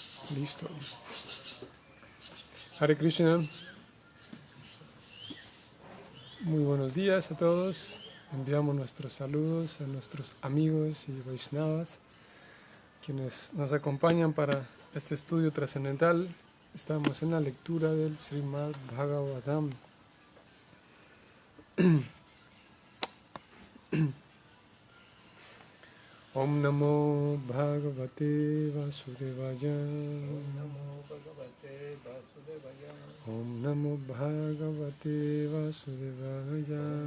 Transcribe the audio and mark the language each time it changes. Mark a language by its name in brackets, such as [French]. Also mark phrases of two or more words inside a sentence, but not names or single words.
[Spanish] Listo. Hare Krishna. Muy buenos días a todos. Enviamos nuestros saludos a nuestros amigos y Vaishnavas, quienes nos acompañan para este estudio trascendental. Estamos en la lectura del Srimad Bhagavatam. [Sanskrit] Om Namo Bhagavate Vasudevaya. Om Namo Bhagavate Vasudevaya.